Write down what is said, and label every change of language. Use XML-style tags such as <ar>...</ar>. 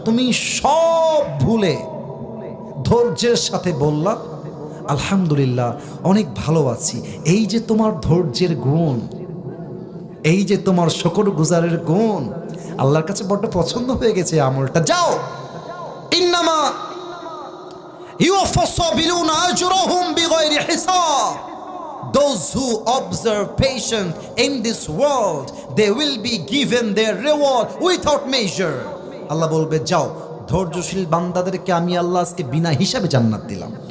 <bn>তুমি সব ভুলে ধৈর্যের সাথে বললা, আলহামদুলিল্লাহ অনেক ভালো আছি। এই যে তোমার ধৈর্যের গুণ, এই যে তোমার শুকর গুজারের গুণ, আল্লাহর কাছে বড্ড পছন্দ হয়ে গেছে আমলটা। যাও,</bn> <ar>ইন্নামা ইউওয়াফাস সাবিরুনা আজরুহুম বিগাইরি হিসাব।</ar> <en>Those who observe patience in this world, they will be given their reward without measure.</en> <bn>আল্লাহ বলবে, যাও, ধৈর্যশীল বান্দাদেরকে আমি আল্লাহ আজকে বিনা হিসাবে জান্নাত দিলাম।</bn>